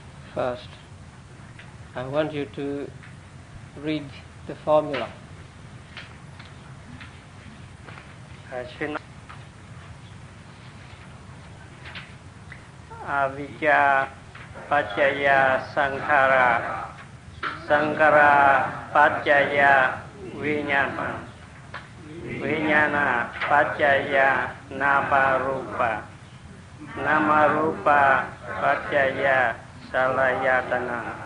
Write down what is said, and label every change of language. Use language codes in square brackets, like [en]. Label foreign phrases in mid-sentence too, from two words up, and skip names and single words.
[en] First, I want you to read the formula. [pi] Avijja paccaya sankhara, sankhara paccaya vijnana, vijnana paccaya namarupa, namarupa paccaya salayatana,